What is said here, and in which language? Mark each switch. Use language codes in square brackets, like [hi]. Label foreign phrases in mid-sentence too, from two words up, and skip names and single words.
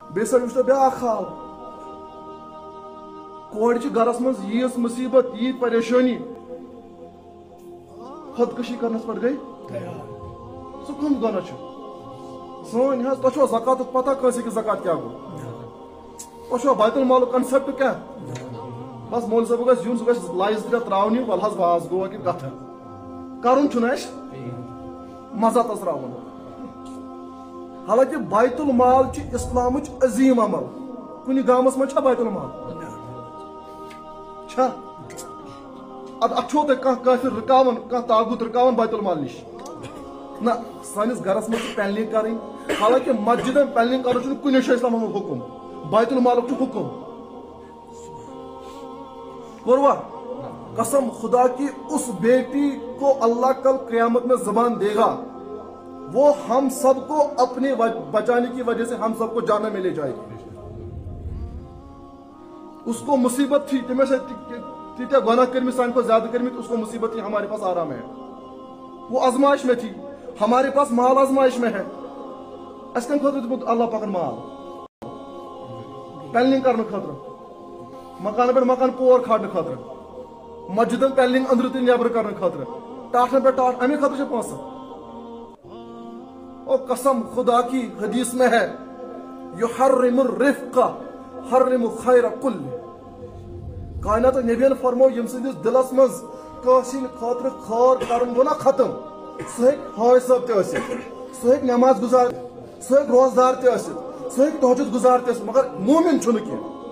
[ks] بیسا وچھتا بیاکھ حال کورِ چھ گرس منٛز ییٖژ مصیبت ییٖژ پریشانی خودکشی کرنس پٮ۪ٹھ گٔے سُہ کم گۄناہ چھُ سٲنۍ حظ تۄہہِ چھُوا زکاتُک پتہ کٲنٛسہِ کہِ زکات کیٛاہ گوٚو تۄہہِ چھُوا بیت المالُک کنسیپٹ کیٛاہ بس مولوی صٲب گژھِ یُن سُہ گژھِ لایِس ترٛےٚ ترٛاونہِ وَلہٕ حظ باز گوٚو کہِ کتھٕ کرُن چھُنہٕ اَسہِ مزہ تژراوُن حالانکہِ بیت المال چھِ اِسلامٕچ عظیٖم عمل کُنہِ گامس منٛز چھا بیت المال چھا اتھ چھُوا تۄہہِ کانٛہہ کٲفِر رُکاوان کانٛہہ تاغوٗت رُکاوان بیت المال نِش نہ سٲنِس گرس منٛز چھِ پینلنگ کرٕنۍ حالانکہِ مسجدن پینلنگ کرُن چھُنہٕ کُنہِ جایہِ اسلامس منٛز حُکُم بیت المالُک چھُ حُکُم [ur] کوٚروا قسم خدا کی اس بیٹی کو اللہ کل قیامت میں زبان دے گا وہ ہم سب کو اپنے بچانے کی وجہ سے ہم سب کو جہنم میں لے جائے گی اس کو مصیبت تھی تمہیں سے [ks] تیتیا گناہ کرمت سان کو زیادہ کرمت [ur] اس کو مصیبت تھی ہمارے پاس آرام ہے وہ آزمائش میں تھی ہمارے پاس مال آزمائش میں ہے [ks] اس کم خاطر دیتمت اللہ پاکن مال پینلنگ کرنے خاطر مکان پہ مکان پور کھاڑنے خاطر مسجدن پینلنگ اندر تہ نیبر کرنے خاطر ٹاٹھن پہ ٹاٹھ امی خاطر چھ پونسہٕ [ur] اور قسم خدا کی حدیث میں ہے [ar] یحرم الرفق حرم خیر [ks] کل کائنات نبیین فرمو یم سندس دلس مز کٲنٛسہِ خاطر خور کرن گوٚو نا ختم سُہ ہیٚکہِ حٲج صٲب تہِ ٲسِتھ سُہ ہیٚکہِ نماز گزار سُہ ہیٚکہِ روزدار تہِ ٲسِتھ سُہ ہیٚکہِ تہجد گزار تہِ ٲسِتھ مگر مومن چھُنہٕ کینٛہہ